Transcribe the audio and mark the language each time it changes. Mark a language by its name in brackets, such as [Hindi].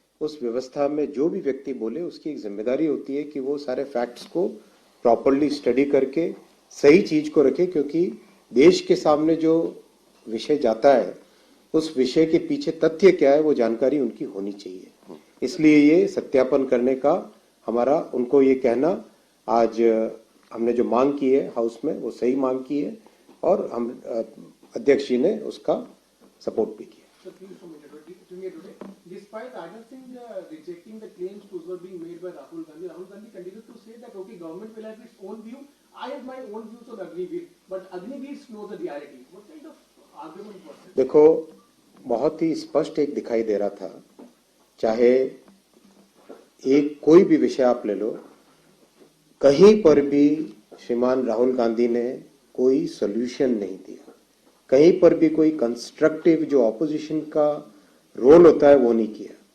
[Hindi] उस व्यवस्था में जो भी व्यक्ति बोले, उसकी एक जिम्मेदारी होती है कि वो सारे फैक्ट्स को प्रॉपर्ली स्टडी करके सही चीज को रखे, क्योंकि देश के सामने जो विषय जाता है उस विषय के पीछे तथ्य क्या है वो जानकारी उनकी होनी चाहिए। इसलिए ये सत्यापन करने का हमारा, उनको ये कहना, आज हमने जो मांग की है हाउस में वो सही मांग की है और हम अध्यक्ष जी ने उसका सपोर्ट भी किया। [English] Despite Ajay Singh rejecting the claims which were being made by Rahul Gandhi continued to say that okay, government will have its own view. I have my own views on Agniveer, but Agniveer knows the reality. What kind of argument was this? [Hindi] देखो, बहुत ही स्पष्ट एक दिखाई दे रहा था, चाहे एक कोई भी विषय आप ले लो, कहीं पर भी श्रीमान राहुल गांधी ने कोई सॉल्यूशन नहीं दिया, कहीं पर भी कोई कंस्ट्रक्टिव जो ऑपोजिशन का रोल होता है वो नहीं किया।